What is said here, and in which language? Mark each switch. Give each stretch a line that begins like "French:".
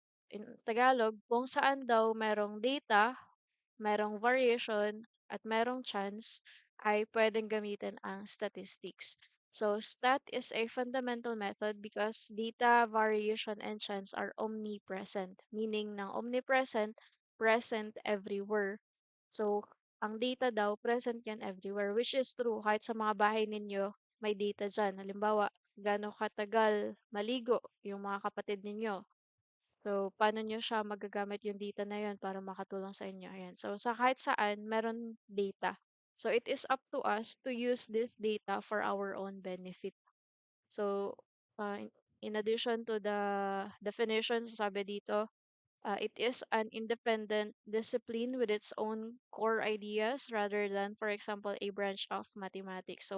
English: In Tagalog,
Filipino: kung saan daw merong data, merong variation, at merong chance, ay pwedeng gamitin ang statistics.
English: So, stat is a fundamental method because data, variation, and chance are omnipresent. Meaning ng omnipresent, present everywhere.
Filipino: So, ang data daw, present yan
English: everywhere, which is true.
Filipino: Kahit sa mga bahay ninyo, may data dyan. Halimbawa, gaano katagal maligo yung mga kapatid ninyo. So, paano niyo siya magagamit yung data na yun para makatulong sa inyo? Ayan. So, sa kahit saan, meron data.
English: So, it is up to us to use this data for our own benefit. So, in addition to the definition,
Filipino: sabi dito,
English: it is an independent discipline with its own core ideas rather than, for example, a branch of mathematics.